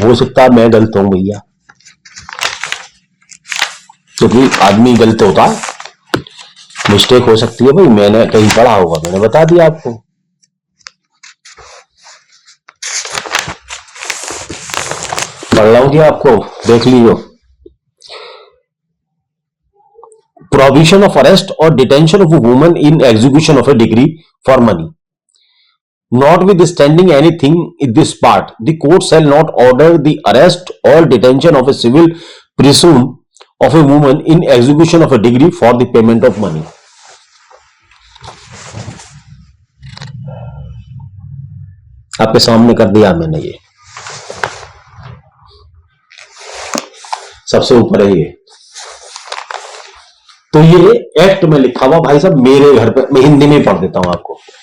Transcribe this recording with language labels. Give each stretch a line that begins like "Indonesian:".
Hindi: हो सकता है मैं गलत हूं भैया, क्योंकि आदमी गलत होता, मिस्टेक हो सकती है भाई, मैंने कहीं पढ़ा होगा, मैंने बता दिया आपको। पढ़ रहा हूं कि आपको देख लीजिए।
English: Provision of arrest और detention of a woman in execution of a degree for money, notwithstanding anything in this part, the court shall not order the arrest or detention of a civil person of a woman in execution of a degree for the payment of money.
Hindi: आपके सामने कर दिया मैंने, ये सबसे ऊपर है ये। तो ये एक्ट में लिखा हुआ भाई साहब, मेरे घर पे मैं हिंदी में पढ़ देता हूं आपको।